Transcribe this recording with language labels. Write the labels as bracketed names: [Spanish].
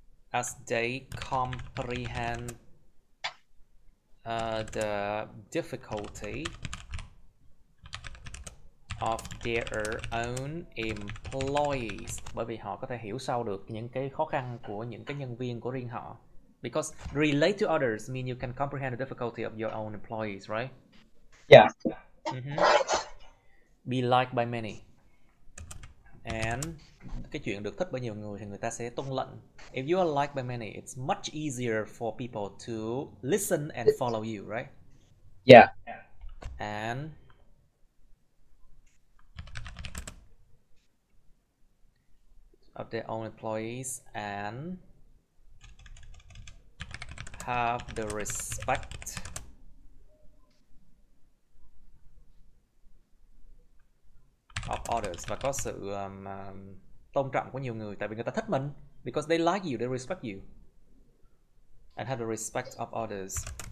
[English] As they comprehend the difficulty of their own employees. [Vietnamese] Bởi vì họ có thể hiểu sâu được những cái khó khăn của những cái nhân viên của riêng họ. [English] Because relate to others mean you can comprehend the difficulty of your own employees, right? Yeah. Be liked by many. [Vietnamese] And cái chuyện được thích bởi nhiều người thì người ta sẽ tuân lệnh. [English] If you are liked by many, it's much easier for people to listen and follow you, right? Yeah. And of their own employees and have the respect of others, [Vietnamese] và có sự tôn trọng của nhiều người, tại vì người ta thích mình, [English] because they like you, they respect you, and have the respect of others.